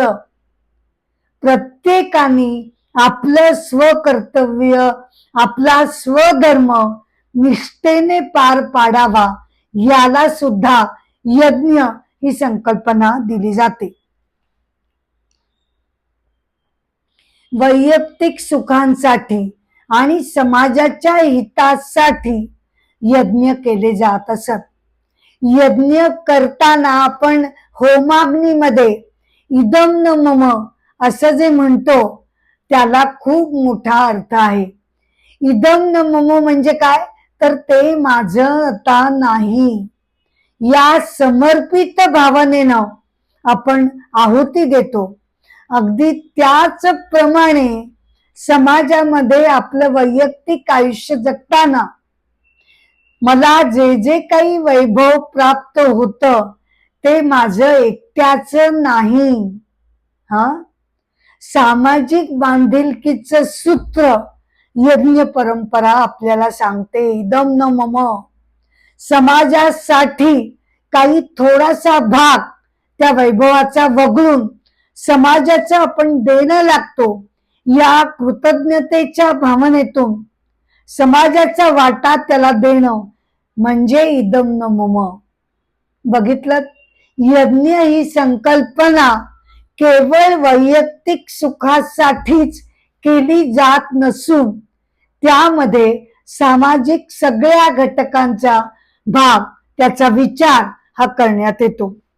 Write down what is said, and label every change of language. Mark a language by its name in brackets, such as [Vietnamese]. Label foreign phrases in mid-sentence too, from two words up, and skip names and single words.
[Marathi] प्रत्येकाने आपलं स्वकर्तव्य, आपला स्वधर्म निष्ठेने पार पाडावा, याला सुद्धा यज्ञ ही संकल्पना दिली जाते. वैयक्तिक सुखांसाठी आणि समाजाच्या हितासाठी यज्ञ केले जात असत. यज्ञ करताना आपण होमाग्नीमध्ये [Sanskrit] इदम न मम [Marathi] असं जे म्हणतो, त्याला खूप मोठा अर्थ आहे. [Sanskrit] इदम न मम [Marathi] म्हणजे काय, तर ते माझं आता नाही, या समर्पित भावनेनं आपण आहुती देतो. अगदी त्याच प्रमाणे समाजामध्ये आपलं वैयक्तिक आयुष्य जगताना मला जे जे काही वैभव प्राप्त होतं ते माझं एकट्याचं नाही. सामाजिक बांधिलकीचं सूत्र यज्ञ परंपरा आपल्याला सांगते. [Sanskrit] इदम न मम, [Marathi] समाजासाठी काही थोडासा भाग त्या वैभवाचा वगळून समाजाचं आपण देणं लागतो. या कृतज्ञतेच्या भावनेतून समाजाचा वाटा त्याला देणं म्हणजे [Sanskrit] इदम न मम. [Marathi] बघितलं, यज्ञ ही संकल्पना केवळ वैयक्तिक सुखासाठीच केली जात नसून त्यामध्ये सामाजिक सगळ्या घटकांचा भाग, त्याचा विचार हा करण्यात येतो.